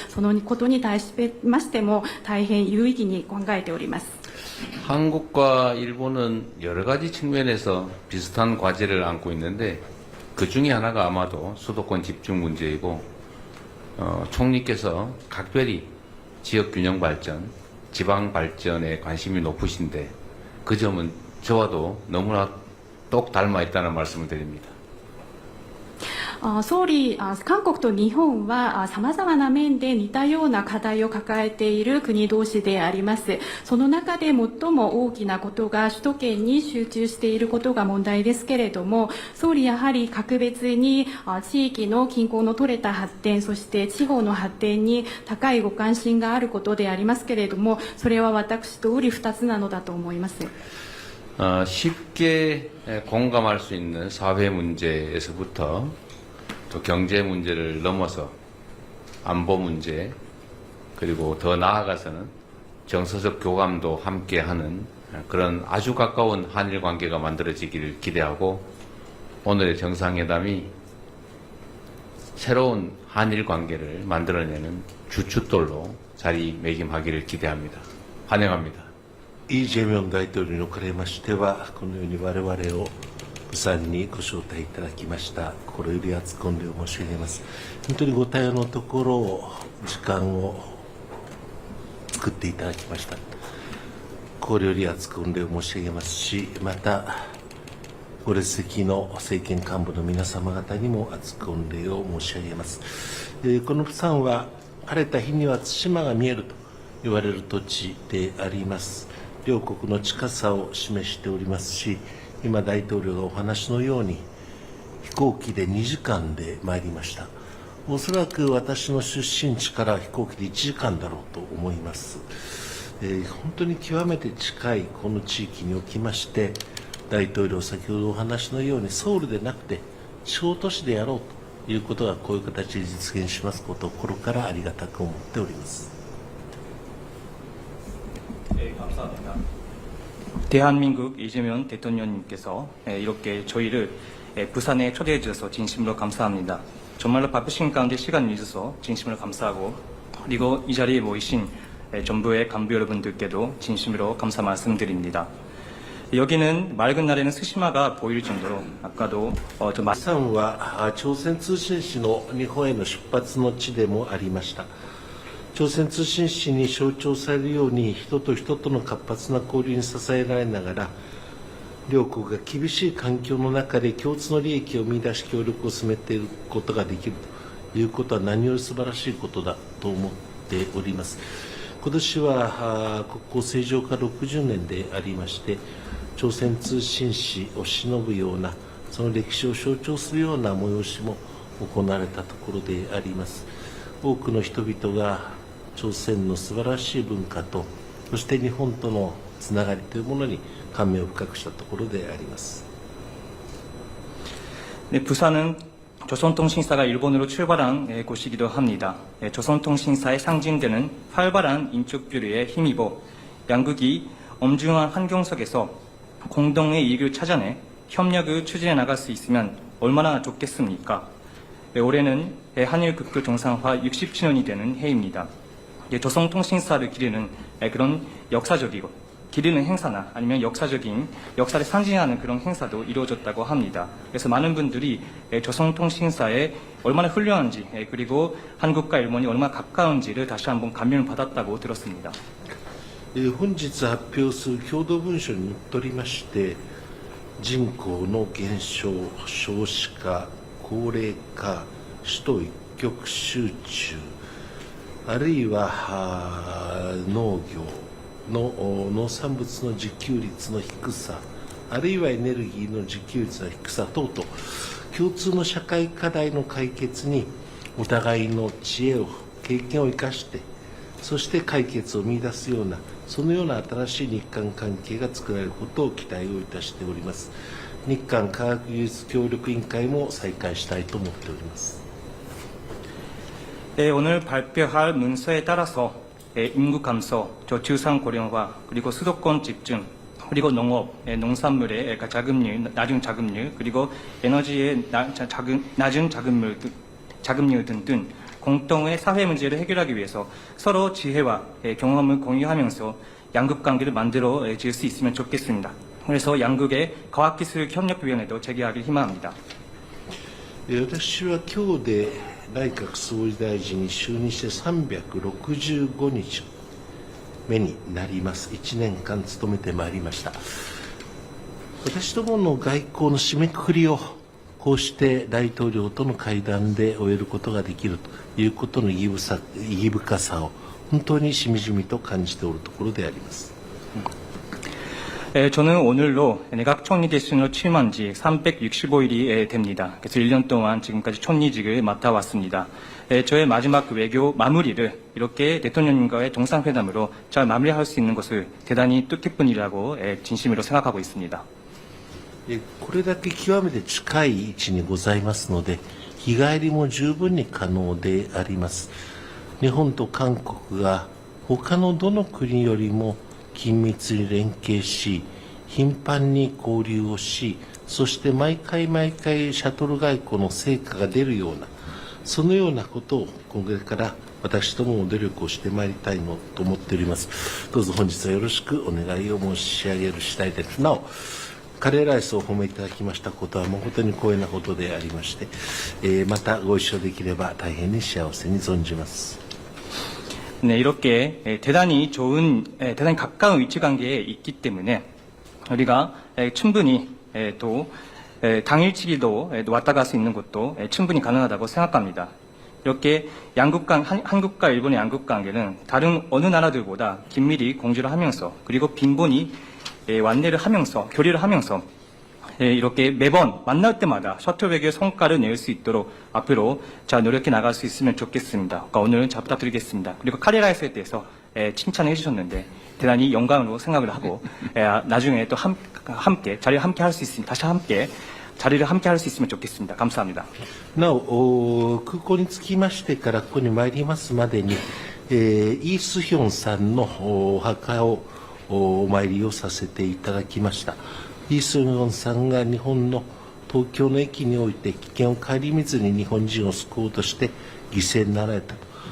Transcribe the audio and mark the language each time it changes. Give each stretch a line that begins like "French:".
Japanese: そのことに対しましても大変有意義に考えております。
Korean: 한국과 일본은 여러 가지 측면에서 비슷한 과제를 안고 있는데 그 중에 하나가 아마도 수도권 집중 문제이고 총리께서 각별히 지역 균형 발전, 지방 발전에 관심이 높으신데 그 점은 저와도 너무나 똑 닮아 있다는 말씀을 드립니다.
Japanese: 総理、韓国と日本は様々な面で似たような課題を抱えている国同士であります。その中で最も大きなことが首都圏に集中していることが問題ですけれども、総理やはり格別に地域の均衡の取れた発展、そして地方の発展に高いご関心があることでありますけれども、それは私と瓜二つなのだと思います。
Korean: 쉽게 공감할 수 있는 사회 문제에서부터 또 경제 문제를 넘어서 안보 문제 그리고 더 나아가서는 정서적 교감도 함께하는 그런 아주 가까운 한일 관계가 만들어지기를 기대하고 오늘의 정상회담이 새로운 한일 관계를 만들어내는 주춧돌로 자리매김하기를 기대합니다. 환영합니다.
Japanese: イ・ジェミョン大統領におかれましてはこのように我々を釜山にご招待いただきました。心より厚く御礼を申し上げます。本当にご対応のところ、時間を作っていただきました。心より厚く御礼を申し上げますし、また、ご列席の政権幹部の皆様方にも厚く御礼を申し上げます。この釜山は、晴れた日には対馬が見えると言われる土地であります。両国の近さを示しておりますし、今、大統領がお話のように、飛行機で2時間で参りました。おそらく私の出身地から飛行機で1時間だろうと思います。本当に極めて近いこの地域におきまして、大統領、先ほどお話のように、ソウルでなくて、地方都市でやろうということが、こういう形で実現しますことを心からありがたく思っております。
Korean: 감사합니다. 대한민국 이재명 대통령님께서 이렇게 저희를 부산에 초대해 주셔서 진심으로 감사합니다. 정말로 바쁘신 가운데 시간을 내주셔서 진심으로 감사하고, 그리고 이 자리에 모이신 정부의 간부 여러분들께도 진심으로 감사 말씀드립니다. 여기는 맑은 날에는 스시마가 보일 정도로 아까도
Japanese: 釜山は朝鮮通信使の日本への出発の地でもありました。朝鮮通信使に象徴されるように、人と人との活発な交流に支えられながら、両国が厳しい環境の中で共通の利益を見出し協力を進めていくことができるということは、何より素晴らしいことだと思っております。今年は国交正常化60年でありまして、朝鮮通信使を偲ぶような、その歴史を象徴するような催しも行われたところであります。多くの人々が朝鮮の素晴らしい文化と、そして日本とのつながりというものに感銘を深くしたところであります。
Korean: 네, 부산은 조선통신사가 일본으로 출발한 곳이기도 합니다. 조선통신사의 상징되는 활발한 인적 교류에 힘입어 양국이 엄중한 환경 속에서 공동의 이익을 찾아내 협력을 추진해 나갈 수 있으면 얼마나 좋겠습니까? 올해는 한일 국교 정상화 60주년이 되는 해입니다. 조선통신사를 기리는 그런 역사적이고 기리는 행사나 아니면 역사적인 역사를 상징하는 그런 행사도 이루어졌다고 합니다. 그래서 많은 분들이 조선통신사에 얼마나 훌륭한지, 그리고 한국과 일본이 얼마나 가까운지를 다시 한번 감명을 받았다고 들었습니다.
Japanese: 本日発表する共同文書にのっとりまして、人口の減少、少子化、高齢化、首都一極集中、あるいは農業の農産物の自給率の低さ、あるいはエネルギーの自給率の低さ等々、共通の社会課題の解決にお互いの知恵を、経験を生かして、そして解決を見出すような、そのような新しい日韓関係が作られることを期待をいたしております。日韓科学技術協力委員会も再開したいと思っております。
Korean: 오늘 발표할 문서에 따라서 인구 감소, 저출산 고령화, 그리고 수도권 집중, 그리고 농업, 농산물의 자급률, 낮은 자급률, 그리고 에너지의 낮은 자급률 등등 공동의 사회 문제를 해결하기 위해서 서로 지혜와 경험을 공유하면서 양국 관계를 만들어 질 수 있으면 좋겠습니다. 그래서 양국의 과학기술협력위원회도 재개하길 희망합니다.
Japanese: 私は今日で内閣総理大臣に就任して365日目になります。 1年間務めてまいりました。私どもの外交の締めくくりをこうして大統領との会談で終えることができるということの意義深さを本当にしみじみと感じておるところであります。
Korean: 저는 오늘로 내각 총리 대신으로 취임한 지 365일이 됩니다. 그래서 1년 동안 지금까지 총리직을 맡아왔습니다. 저의 마지막 외교 마무리를 이렇게 대통령님과의 정상회담으로 잘 마무리할 수 있는 것을 대단히 뜻깊은 일이라고 진심으로 생각하고 있습니다.
Japanese: これだけ極めて近い位置にございますので、日帰りも十分に可能であります。日本と韓国が他のどの国よりも緊密に連携し、頻繁に交流をし、そして毎回シャトル外交の成果が出るような、そのようなことをこれから私どもも努力をしてまいりたいのと思っております。どうぞ本日はよろしくお願いを申し上げる次第です。なお、カレーライスをお褒めいただきましたことはもう本当に光栄なことでありまして、またご一緒できれば大変に幸せに存じます。
Korean: 네, 이렇게 대단히 좋은, 대단히 가까운 위치 관계에 있기 때문에 우리가 충분히 또 당일치기도 왔다 갈 수 있는 것도 충분히 가능하다고 생각합니다. 이렇게 한국과 일본의 양국 관계는 다른 어느 나라들보다 긴밀히 공조를 하면서 그리고 빈번히 완례를 하면서 교류를 하면서 이렇게 매번 만날 때마다 셔틀 외교의 성과를 낼 수 있도록 앞으로 잘 노력해 나갈 수 있으면 좋겠습니다. 그러니까 오늘은 잘 부탁드리겠습니다. 그리고 카레라이스에 대해서 칭찬해 주셨는데 대단히 영광으로 생각을 하고 나중에 또 함께 자리를 함께 할 수 있으면 다시 함께 자리를 함께 할 수 있으면 좋겠습니다. 감사합니다.
Japanese: なお、空港に着きましてからここに参りますまでに、イ・スヒョンさんのお墓をお参りをさせていただきました。イ・スヒョンさんが日本の東京の駅において危険を顧みずに日本人を救おうとして犠牲になられたと。